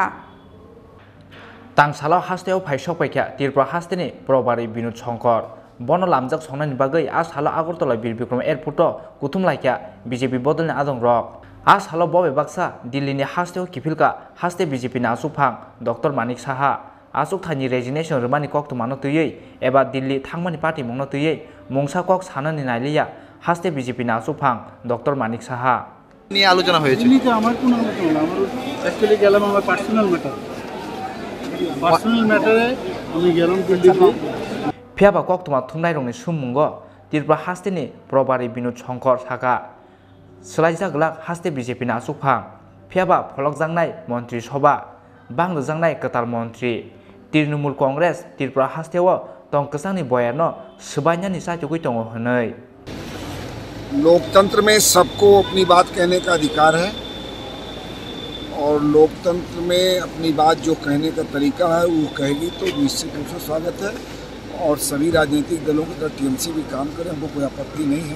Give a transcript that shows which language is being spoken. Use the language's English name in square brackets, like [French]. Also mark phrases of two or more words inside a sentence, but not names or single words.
[Kok Borok] तांगसालो हास्तेव फाइसक पाइखा त्रिपुरा हास्तेनि प्रभारी विनोद शंकर बन लामजाक संनायनि बागै आ सालो आगरतला बीर बिक्रम एयरपोर्ट कुथुम लाइखा बीजेपी बदलनि आदं रक आ सालो बबे बाक्सा दिल्लीनि हास्तेव किफिलका हास्ते बीजेपी ने आसुक फांग डॉक्टर मानिक साहा आसुक थानि रेजिग्नेशन रमानि कोकथुमानो तुयै एबा दिल्ली थांमानि पार्टी मंगनो तुयै मुंसा कोक सानानि नाइलिया हास्ते बीजेपी ने आसुक फांग डॉक्टर मानिक साहा [Bangla] নিয়ে আলোচনা হয়েছে। আমার কোনো আলোচনা না, আমার অ্যাকচুয়ালি গেলাম আমার [English] personal matter [Bangla] আমি গেলাম দিল্লিতে। [Kok Borok] फियाबा कोकथुमा थुमनायरंनि सुमुंग त्रिपुरा हास्तेनि प्रभारी विनोद शंकर साहा सलाइजाक गलाक हास्ते बीजेपी ने आसुक फांग फियाबा फलक जांगनाय मंत्री सभा बांग्रो जांगनाय कताल मंत्री तृणमूल कांग्रेस त्रिपुरा हास्तेव तंकसांनि बयानो सबायनानि साचुगै दङ होनै [Hindi] लोकतंत्र में सबको अपनी बात कहने का अधिकार है और लोकतंत्र में अपनी बात जो कहने का तरीका है वो कहेगी तो निश्चित रूप से स्वागत है और सभी राजनीतिक दलों की तरह टीएमसी भी काम करे, हमको कोई आपत्ति नहीं है।